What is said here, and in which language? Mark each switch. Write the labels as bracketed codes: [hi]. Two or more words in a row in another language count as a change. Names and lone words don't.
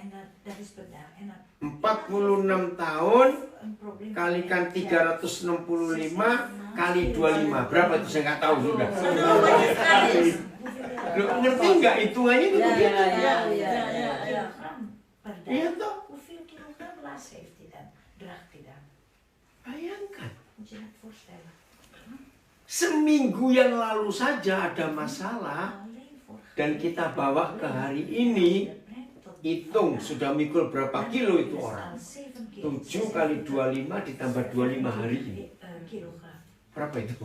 [id] 46 tahun kalikan 365 kali 25. Berapa itu saya nggak tahu sudah. Loh, ngerti nggak hitungannya itu begitu? Iya toh? [nl] Hoeveel kilogram last heeft hij dan? Draagt hij dan? [id] Bayangkan. [nl] Moet je dat voorstellen? [id] Seminggu yang lalu saja ada masalah [nl] Alleen voor [id] dan kita bawa ke hari ini. Hitung sudah mikul berapa kilo itu orang. 7 kali 25 ditambah 25 hari ini. Berapa itu?